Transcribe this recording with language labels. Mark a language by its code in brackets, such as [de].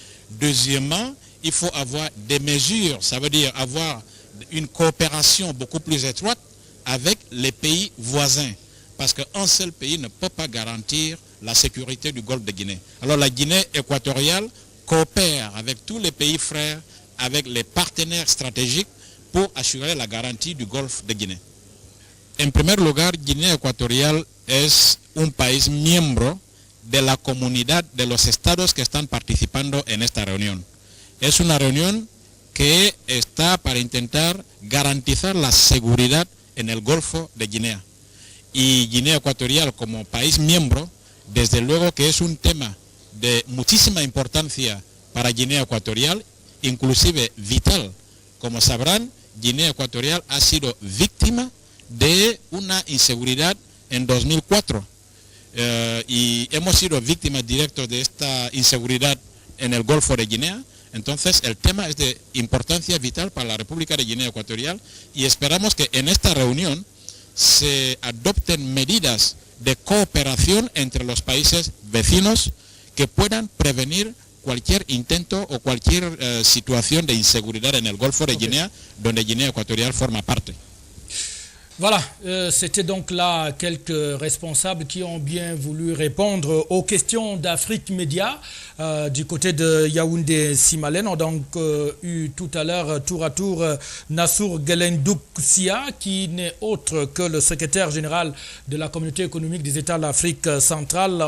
[fr] Deuxièmement, il faut avoir des mesures, ça veut dire avoir une coopération beaucoup plus étroite avec les pays voisins. Parce qu'un seul pays ne peut pas garantir la sécurité du golfe de Guinée. Alors la Guinée équatoriale coopère avec tous les pays frères, avec les partenaires stratégiques pour assurer la garantie du golfe de Guinée. [es] En primer lugar, Guinea Ecuatorial es un país miembro de la comunidad de los estados que están participando en esta reunión. Es una reunión que está para intentar garantizar la seguridad en el Golfo de Guinea. Y Guinea Ecuatorial como país miembro, desde luego que es un tema de muchísima importancia para Guinea Ecuatorial, inclusive vital. Como sabrán, Guinea Ecuatorial ha sido víctima de una inseguridad en 2004 y hemos sido víctimas directas de esta inseguridad en el Golfo de Guinea. Entonces el tema es de importancia vital para la República de Guinea Ecuatorial y esperamos que en esta reunión se adopten medidas de cooperación entre los países vecinos que puedan prevenir cualquier intento o cualquier situación de inseguridad en el Golfo de Guinea, donde Guinea Ecuatorial forma parte. [fr] Voilà, c'était donc là quelques responsables qui ont bien voulu répondre aux questions d'Afrique Média du côté de Yaoundé-Simalène. On a donc eu tout à l'heure tour à tour Nassour Guelendouc-Sia, qui n'est autre que le secrétaire général de la communauté économique des États de l'Afrique centrale.